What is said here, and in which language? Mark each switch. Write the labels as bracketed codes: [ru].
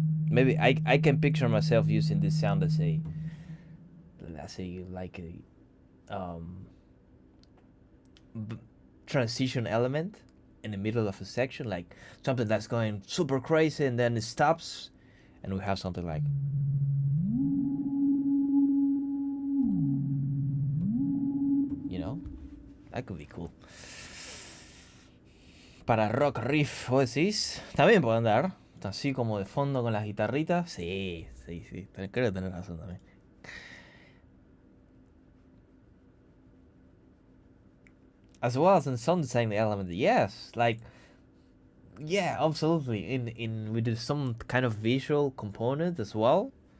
[en] Maybe I can picture myself using this sound as a, let's say, like a transition element in the middle of a section, like something that's going super crazy and then it stops, and we have something like. You know, that could be cool. [es] Para rock riff, ¿vos decís? También puede andar. Así como de fondo con las guitarritas. Sí. Creo que tenés razón también. [en] As well as in sound design element, yes. Like, yeah, absolutely. In with some kind of visual component as well.